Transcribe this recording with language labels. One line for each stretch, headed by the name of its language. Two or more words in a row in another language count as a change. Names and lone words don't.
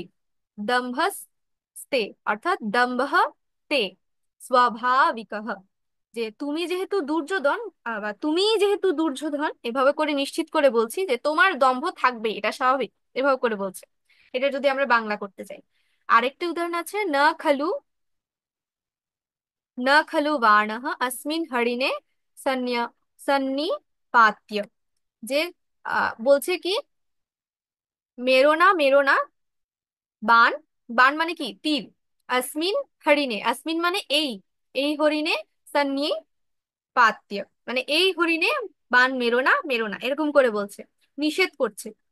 Bangla: দম্ভস্তে অর্থাৎ
Sanskrit: দম্ভঃ তে স্বাভাবিকঃ,
Bangla: যে তুমি যেহেতু দুর্যোধন, বা তুমি যেহেতু দুর্যোধন, এভাবে করে নিশ্চিত করে বলছি যে তোমার দম্ভ থাকবে, এটা স্বাভাবিক। এভাবে করে বলছে। এটা যদি আমরা বাংলা করতে চাই। আরেকটা উদাহরণ আছে,
Sanskrit: না খালু, न खलु बाणः अस्मिन् हरिणे सन्न्य सन्निपात्य।
Bangla: যে বলছে কি, মেরো না বান, বান মানে কি তীর,
Sanskrit: আসমিন হরিণে,
Bangla: আসমিন মানে এই, এই হরিণে,
Sanskrit: সন্নি পাত্য
Bangla: মানে এই হরিণে বান মেরো না, এরকম করে বলছে, নিষেধ করছে।